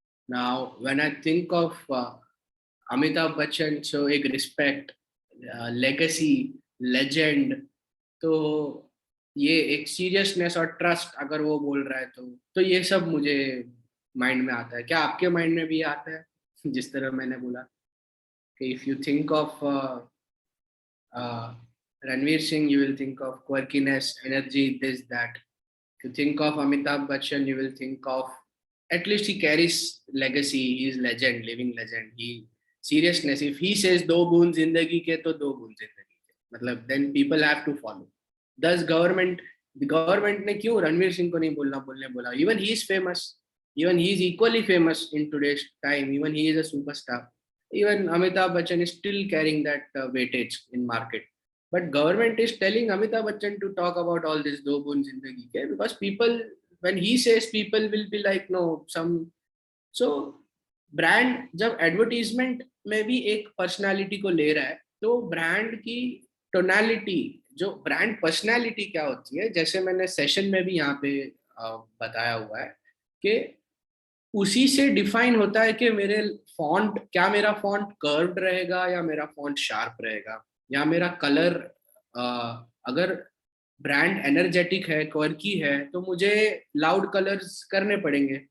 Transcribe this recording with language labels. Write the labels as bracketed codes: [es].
[en] now when I think of [hi] Amitabh Bachchan, सो एक respect, legacy, legend, तो ये एक सीरियसनेस और ट्रस्ट अगर वो बोल रहा है तो ये सब मुझे माइंड में आता है। क्या आपके माइंड में भी आता है? जिस तरह मैंने बोला कि [en] If you think of Ranveer Singh, you will think of quirkiness, energy, this, that. If you think of Amitabh Bachchan, you will think of, at least he carries legacy, he is legend, living legend. He seriousness. If he says [hi] दो बूंद जिंदगी के तो दो बूंद जिंदगी के, मतलब [en] then people have to follow. [hi] Thus government ने क्यों रणवीर सिंह को नहीं बोलने बोला? [en] Even he is famous, even he is equally famous in today's time. Even he is a superstar. Even Amitabh Bachchan is still carrying that weightage in market. But government is telling Amitabh Bachchan to talk about all this [hi] do boon zindagi ke, [en] because people, when he says, people will be like no some. [hi] So brand जब advertisement में भी एक personality को ले रहा है, तो brand की tonality, जो brand personality क्या होती है, जैसे मैंने session में भी यहाँ पे बताया हुआ है कि उसी से डिफाइन होता है कि मेरे फॉन्ट, क्या मेरा फॉन्ट कर्व्ड रहेगा या मेरा फॉन्ट शार्प रहेगा, या मेरा कलर, अगर ब्रांड एनर्जेटिक है, क्वर्की है, तो मुझे लाउड कलर्स करने पड़ेंगे।